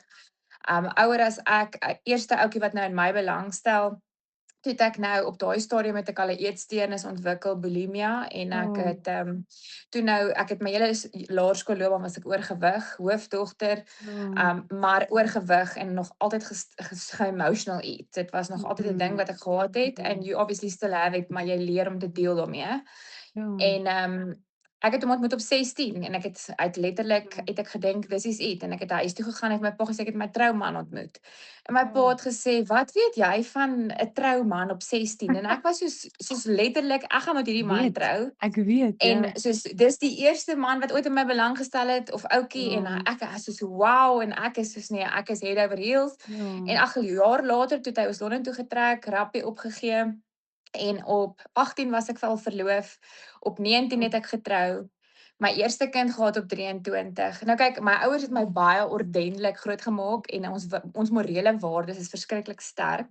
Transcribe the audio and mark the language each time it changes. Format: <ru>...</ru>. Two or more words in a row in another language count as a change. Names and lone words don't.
<af>Ouer as ek, eerste ouetjie wat nou in my belangstel. Toe het ek nou op daai stadium het ek al 'n eetsteurnis ontwikkel, bulimia en ek het toe nou ek het my hele laerskoolloopbaan was ek oorgewig, hoofdogter, maar oorgewig en nog altyd</af> <en>ge-emotional eat.</en> <af>Dit was nog altyd 'n ding wat ek gehad het</af> <en>and you obviously still have it,</en> <af>maar jy leer om te deel daarmee. En Ek het hom ontmoet op 16 en ek het letterlik het ek gedink dis is it en ek het huis toe gegaan en my pa gesê ek het my trouman ontmoet. En my pa Oh, het gesê, "Wat weet jy van 'n trouman op 16?" En ek was soos letterlik, ek gaan met hierdie man weet. trou. Ek weet, En ja. soos dis die eerste man wat ooit in my belang gestel het of ouetjie en Ja, ek is soos wow en ek is soos nee, ek is</af> <en>head over heels.</en> <af>En ja. 'n jaar later toe het hy ons Londen toe getrek, rappie opgegee en op 18 was ek al verloof, op 19 Oh, het ek getrou. My eerste kind gehad op 23. Nou kyk, my ouers het my baie ordentlik grootgemaak en ons morele waardes is verskriklik sterk.</af>